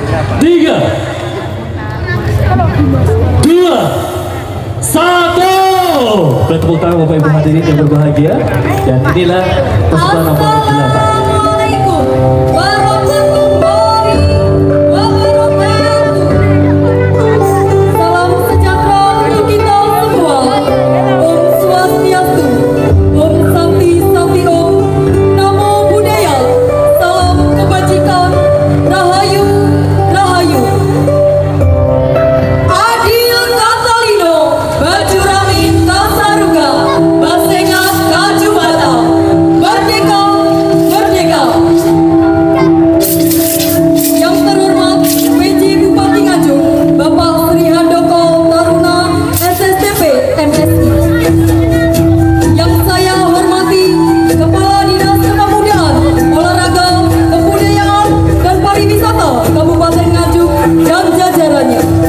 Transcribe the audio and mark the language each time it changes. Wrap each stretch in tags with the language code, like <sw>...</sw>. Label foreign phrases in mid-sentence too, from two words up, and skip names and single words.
<id>3, 2, 1. Tepuk tangan Bapak Ibu hadirin yang berbahagia. Dan inilah peserta nomor 8.</id> <ar>السلام عليكم ورحمة الله وبركاته.</ar> <id>Salam sejahtera untuk kita semua.</id> <ban>Om Swastiastu, Om Santi Santi Om,</ban> <pi>Namo Buddhaya,</pi> <id>salam kebajikan,</id> <jv>Rahayu Rahayu.</jv> <knx>Adil Katalino, Bajuramin Kasaruga, Basengat Kajuwata, Merdeka Merdeka.</knx> <id>Yang terhormat PJ Bupati Nganjuk, Bapak Sri Handoko Taruna SSTP MSI. Yang saya hormati Kepala Dinas Kepemudaan, Olahraga, Kebudayaan, dan Pariwisata Kabupaten Nganjuk dan jajarannya.</id>